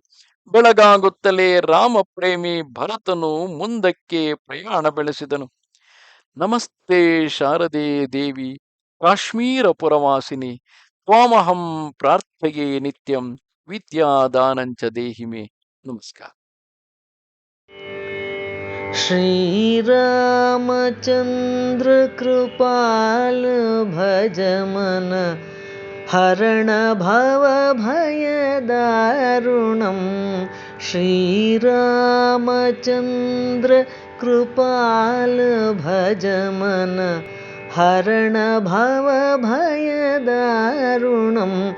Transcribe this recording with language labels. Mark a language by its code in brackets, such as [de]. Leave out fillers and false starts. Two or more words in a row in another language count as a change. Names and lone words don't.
[kn] ಬೆಳಗಾಗುತ್ತಲೇ ರಾಮಪ್ರೇಮಿ ಭರತನು ಮುಂದಕ್ಕೆ ಪ್ರಯಾಣ ಬೆಳೆಸಿದನು. [sa] ನಮಸ್ತೆ ಶಾರದೆ ದೇವಿ, ಕಾಶ್ಮೀರ ಪುರವಾಸಿನಿ, ತ್ವಾಮಹಂ ಪ್ರಾರ್ಥಯೇ ನಿತ್ಯಂ ವಿದ್ಯಾದಾನಂಚ ದೇಹಿ ಮೇ. [kn] ನಮಸ್ಕಾರ. [awa] श्रीरामचन्द्र कृपाल भज मन हरण भव भय दारुणं. श्रीरामचन्द्र कृपाल भज मन हरण भव भय दारुणं.